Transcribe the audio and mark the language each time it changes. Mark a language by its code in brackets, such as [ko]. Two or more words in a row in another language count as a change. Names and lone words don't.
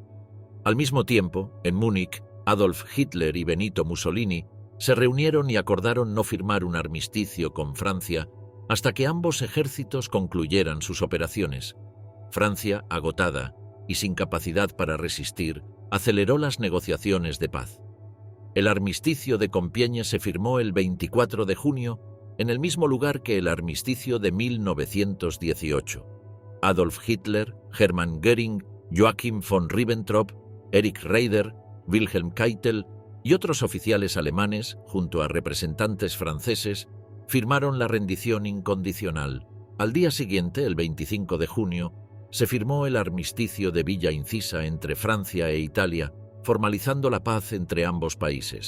[es] Al mismo tiempo, en Múnich, Adolf Hitler y Benito Mussolini se reunieron y acordaron no firmar un armisticio con Francia hasta que ambos ejércitos concluyeran sus operaciones. Francia, agotada y sin capacidad para resistir, aceleró las negociaciones de paz. El armisticio de Compiègne se firmó el 24 de junio en el mismo lugar que el armisticio de 1918. Adolf Hitler, Hermann Göring, Joachim von Ribbentrop, Erich Raeder, Wilhelm Keitel y otros oficiales alemanes, junto a representantes franceses, firmaron la rendición incondicional. Al día siguiente, el 25 de junio, se firmó el armisticio de Villa Incisa entre Francia e Italia, formalizando la paz entre ambos países.